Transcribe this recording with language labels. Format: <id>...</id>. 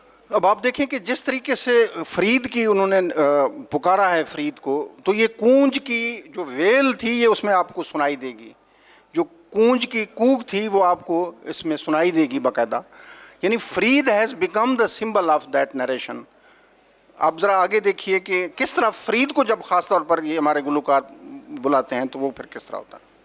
<ur>اب آپ دیکھیں کہ جس طریقے سے فرید کی انہوں نے پکارا ہے فرید کو, تو یہ کونج کی جو ویل تھی یہ اس میں آپ کو سنائی دے گی, جو کونج کی کوک تھی وہ آپ کو اس میں سنائی دے گی باقاعدہ.</ur> <en>یعنی Farid has become the symbol of that narration.</en> <ur>آپ ذرا آگے دیکھیے کہ کس طرح فرید کو جب خاص طور پر یہ ہمارے گلوکار بلاتے ہیں تو وہ پھر کس طرح ہوتا ہے.</ur>